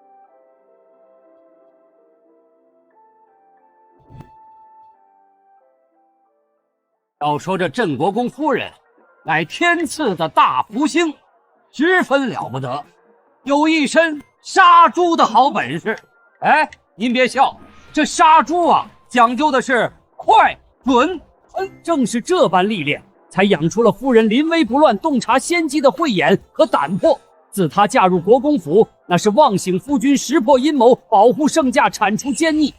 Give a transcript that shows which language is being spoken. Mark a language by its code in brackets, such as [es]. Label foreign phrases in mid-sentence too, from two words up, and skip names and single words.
[zh] 要說這鎮國公夫人乃天賜的大福星，十分了不得，有一身殺豬的好本事。哎，您別笑，這殺豬啊，講究的是快、準、狠。正是這般歷練，才養出了夫人臨危不亂、洞察先機的慧眼和膽魄。自她嫁入國公府，那是望醒夫君，識破陰謀，保護聖駕，鏟除奸逆。